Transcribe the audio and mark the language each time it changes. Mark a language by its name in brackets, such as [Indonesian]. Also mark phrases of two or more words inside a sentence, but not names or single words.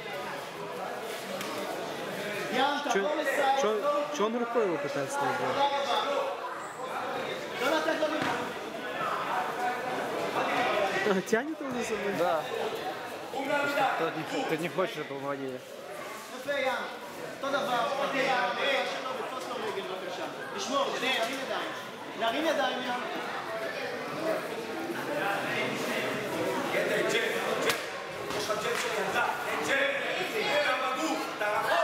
[Russian] Че он рукой его пытается убрать? Тянет его за собой? Да. Кто не хочет, чтобы помогли. [Hebrew] להרים ידיים, ים. גטה, ג'ב, ג'ב. יש לך ג'ב של ילדה. ג'ב, ג'ב בגוף. תערוך.